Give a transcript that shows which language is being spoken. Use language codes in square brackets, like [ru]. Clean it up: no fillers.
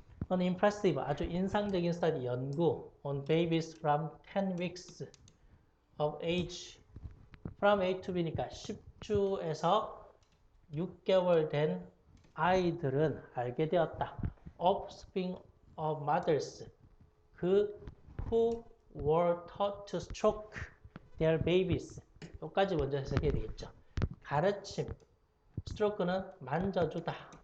[ko] impressive, 아주 인상적인 스터디 연구 [en] on babies from 10 weeks of age, from A to B [ko] 니까 10주에서 6개월 된 아이들은 알게 되었다. [en] offspring of mothers, who were taught to stroke their babies. [ko] 여기까지 먼저 해석해야 되겠죠. 가르침, stroke는 만져주다.